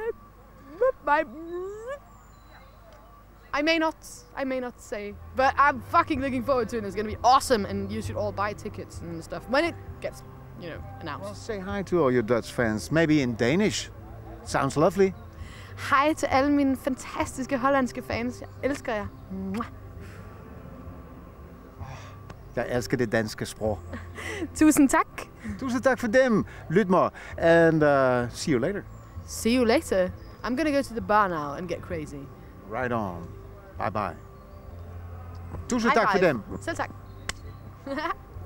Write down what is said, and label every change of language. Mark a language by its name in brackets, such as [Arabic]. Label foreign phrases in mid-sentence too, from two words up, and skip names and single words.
[English] I may not say, but I'm fucking looking forward to it. It's gonna be awesome, and you should all buy tickets and stuff when it gets, you know, announced. Well, say hi to all your Dutch fans, maybe in Danish. Sounds lovely. [Danish] Hej til alle mine fantastiske hollandske fans. Jeg elsker jer. Mwah. Jeg elsker det danske sprog. Tusind tak. Tusind tak for dem, Lydmor, [English] and see you later. See you later. I'm gonna go to the bar now and get crazy. Right on. Bye bye. [Danish] Tusind tak for dem. Selv tak.